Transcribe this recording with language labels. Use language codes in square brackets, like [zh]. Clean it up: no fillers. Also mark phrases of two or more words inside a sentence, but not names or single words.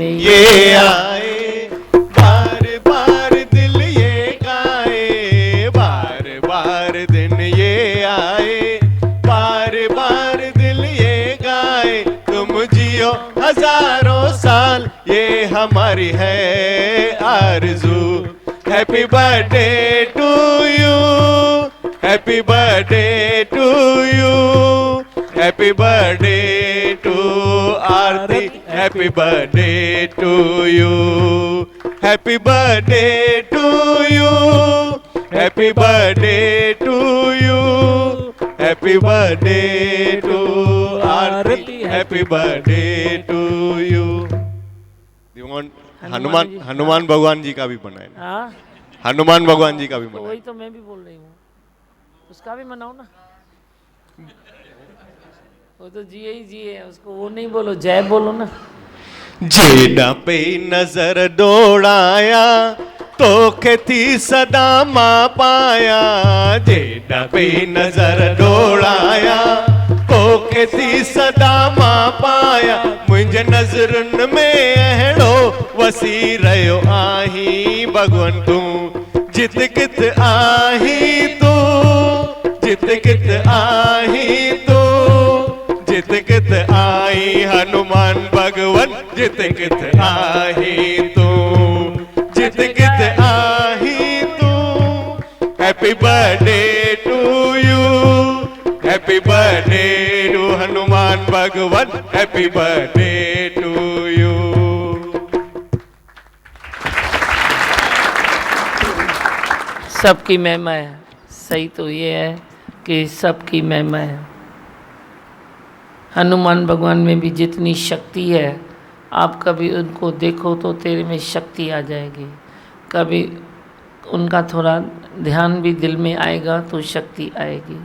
[hi] ये आए, बार बार दिल ये गाए, बार बार दिन ये आए, बार बार दिल ये गाए, तुम जियो हजारों साल ये हमारी है आरज़ू। [en] Happy birthday to you, happy birthday to you, happy birthday to Aarti, happy birthday to you, happy birthday to you, happy birthday to you, happy birthday to Aarti, happy birthday to you. [hi] हनुमान भगवान जी का भी बनाए, हाँ, हनुमान भगवान जी का भी तो बनाए। वही तो मैं भी बोल रही हूँ, उसका भी मनाओ ना। वो तो जिए ही जिए, उसको वो नहीं बोलो, जय बोलो ना। [sd] जेड़ा पे नजर दौड़ाया तो थी सदा मां पाया, जेड़ा पे नजर दौड़ाया तो थी सदा मां पाया, मुंहिंजे नज़रुनि में अहिड़ो वसी रहियो आहीं भॻवान तूं, जित कित आहीं तूं, जित कित आहीं तूं, जित कित आई हनुमान भगवान, जित कित आहीं तूं, जित कित आहीं तूं। [en] Happy birthday to you, happy birthday to हनुमान भगवान, happy birthday to you। [hi] सबकी महिमा है, सही तो ये है कि सबकी महिमा है। हनुमान भगवान में भी जितनी शक्ति है, आप कभी उनको देखो तो तेरे में शक्ति आ जाएगी, कभी उनका थोड़ा ध्यान भी दिल में आएगा तो शक्ति आएगी।